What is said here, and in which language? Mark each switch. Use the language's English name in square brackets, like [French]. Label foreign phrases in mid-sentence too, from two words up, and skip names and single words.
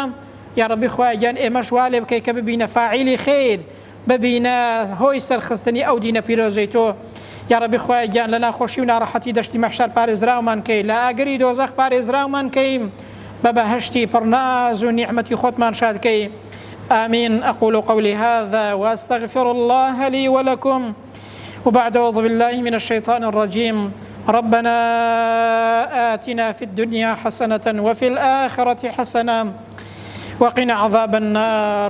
[Arabic] یا ربی [Central Kurdish] خوایە گیان ئێمەش وا لێ بکەی کە ببینە فاعیلی خێر، ببینە هۆی سەرخستنی ئەو دینە پیرۆزەی تۆ. [Arabic] یا ربی [Central Kurdish] خوایە گیان لە ناخۆشی و ناڕەحەتی دەشتی مەحشەر پارێزراومان کەی، لە ئاگری دۆزەخ پارێزراومان کەی، بە بەهەشتی پڕناز و نیعمەتی خۆتمان شاد کەی. [Arabic] آمين. أقول قولي هذا وأستغفر الله لي ولكم. وبعد أعوذ بالله من الشيطان الرجيم. ربنا آتنا في الدنيا حسنة وفي الآخرة حسنة وقنا عذاب النار.